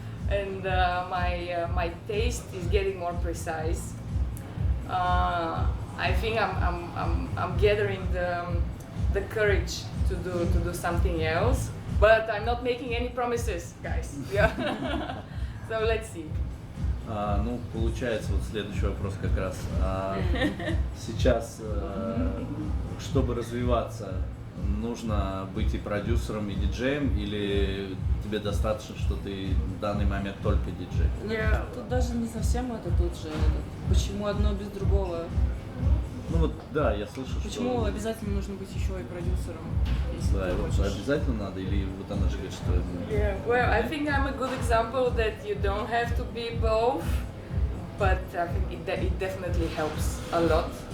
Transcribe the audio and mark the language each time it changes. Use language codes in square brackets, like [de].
[en] and my taste is getting more precise, I think I'm gathering the courage to do something else, but I'm not making any promises, guys. Yeah. So let's see. [ru] Ну, получается, вот следующий вопрос как раз. Сейчас, чтобы развиваться, нужно быть и продюсером, и диджеем, или тебе достаточно, что ты в данный момент только диджей? Тут даже не совсем это тут же. Почему одно без другого? Ну вот, да, я слышу, Почему что... обязательно нужно быть еще и продюсером? Да, вот обязательно надо, или вот она же говорит, что... [en] Yeah, well, I think I'm a good example that you don't have to be both, but I think it definitely helps a lot.